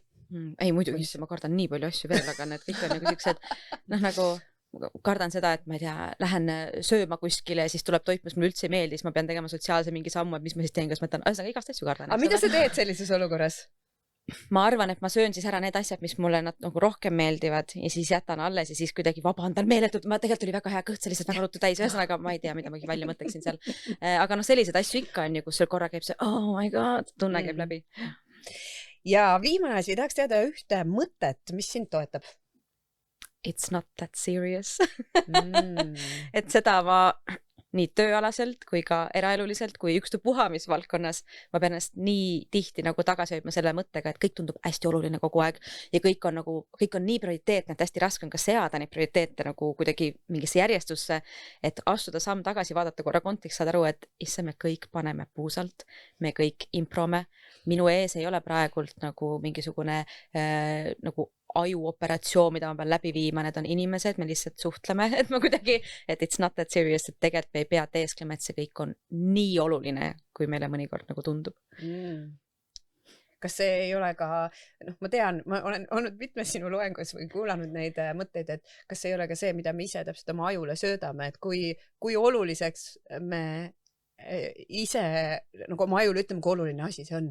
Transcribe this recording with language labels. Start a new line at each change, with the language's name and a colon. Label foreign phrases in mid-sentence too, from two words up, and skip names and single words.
Estonian: Ei muidugi, ma kardan nii palju asju veel, aga need kõik on nagu siuksed, nagu kardan seda, et ma ei tea, lähen sööma kuskile ja siis tuleb toit, mis mulle üldse ei meeldi, siis ma pean tegema sotsiaalse mingi sammu, et mis ma siis teen, kas ma ütlen, igast asju kardan. Aga mida sa teed sellises olukorras? Ma arvan, et ma söön siis ära need asjad, mis mulle nagu rohkem meeldivad ja siis jätan alles ja siis kuidagi vabandan meeletult. Ma tegelikult oli väga hea kõht, see lihtsalt väga ruttu täis. Ühesõnaga, ma ei tea, mida ma välja mõtleksin seal. Aga sellised asju ikka on ju, kus seal korra käib see,
English: oh my god,
Estonian: tunne käib läbi. Ja viimane asi, tahaks teada ühte mõtet, mis sind toetab?
English: It's not that serious.
Estonian: Et seda ma nii tööalaselt kui ka eraeluliselt kui ükstapuha mis valdkonnas ma pean ennast nii tihti nagu tagasi hoidma selle mõttega, et kõik tundub hästi oluline kogu aeg ja kõik on nii prioriteetne, et hästi raske on ka seada neid prioriteete nagu kuidagi mingisse järjestusse, et astuda samm tagasi, vaadata korra kontekst, saada aru, et isse me kõik paneme puusalt, me kõik improme, minu ees ei ole praegult nagu mingisugune nagu ajuoperatsioon, mida ma pean läbi viima, need on inimesed, me lihtsalt suhtleme, et ma kuidagi, et
English: it's not that serious,
Estonian: et tegelikult me ei pea teesklema, et see kõik on nii oluline, kui meile mõnikord nagu tundub. Kas see ei ole ka, ma tean, ma olen olnud mitmes sinu loengus või kuulanud neid mõtteid, et kas see ei ole ka see, mida me ise täpselt oma ajule söödame, et kui oluliseks me ise nagu oma ajule ütleme, kui oluline asi see on?